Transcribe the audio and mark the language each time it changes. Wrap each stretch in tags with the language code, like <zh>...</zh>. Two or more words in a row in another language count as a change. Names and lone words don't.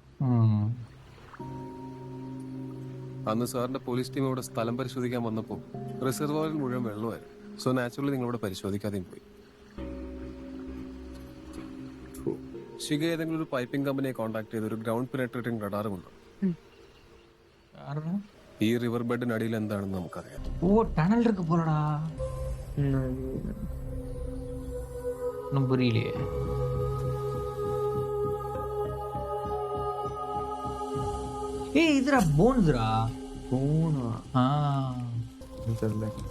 <ml>അന്ന് സാറിന്റെ പോലീസ് ടീം ഇവിടെ സ്ഥലം പരിശോധിക്കാൻ വന്നപ്പോൾ റിസർവോയറിൽ മുഴുവൻ വെള്ളമായിരുന്നു.</ml> <en>so naturally</en> <ml>നിങ്ങളിവിടെ പരിശോധിക്കാതെയും പോയി. ശിഖ ഏതെങ്കിലും ഒരു</ml> <en>piping company</en> <ml>കോൺടാക്ട് ചെയ്ത് ഒരു</ml> <en>ground penetrating radar.</en> <ml>ഈ</ml> <en>river bed</en> <ml>എന്താണെന്ന് നമുക്കറിയാം.</ml> <ta>ஓ டனல் இருக்கு போலடா. ஒன்றும் புரியலையே. ஏய் இதுடா போன்ஸ்டா. போனா தெரியல.</ta>